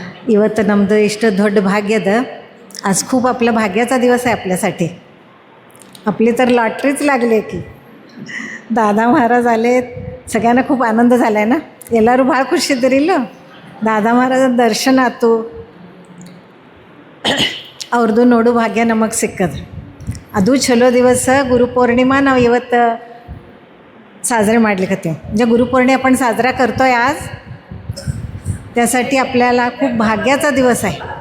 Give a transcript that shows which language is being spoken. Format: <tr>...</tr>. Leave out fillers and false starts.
<kn>ಇವತ್ತು ನಮ್ಮದು ಇಷ್ಟು ದೊಡ್ಡ ಭಾಗ್ಯದ,</kn> <mr>आज खूप आपला भाग्याचा दिवस आहे आपल्यासाठी. आपली तर लॉटरीच लागली की दादा महाराज आले. सगळ्यांना खूप आनंद झाला आहे ना.</mr> <kn>ಎಲ್ಲರೂ ಭಾಳ ಖುಷಿ ಇದ್ದೀರಿಲ್ಲ ದಾದಾ ಮಹಾರಾಜನ ದರ್ಶನ ಆಯ್ತು, ಅವ್ರದ್ದು ನೋಡು ಭಾಗ್ಯ ನಮಗೆ ಸಿಕ್ಕದು. ಅದು ಚಲೋ ದಿವಸ गुरुपौर्णिमा ನಾವು ಇವತ್ತು साजरे ಮಾಡ್ಲಿಕ್ಕತ್ತೀವಿ.</kn> <mr>म्हणजे गुरुपौर्णिमा आपण साजरा करतो आहे आज, त्यासाठी आपल्याला खूप भाग्याचा दिवस आहे.</mr>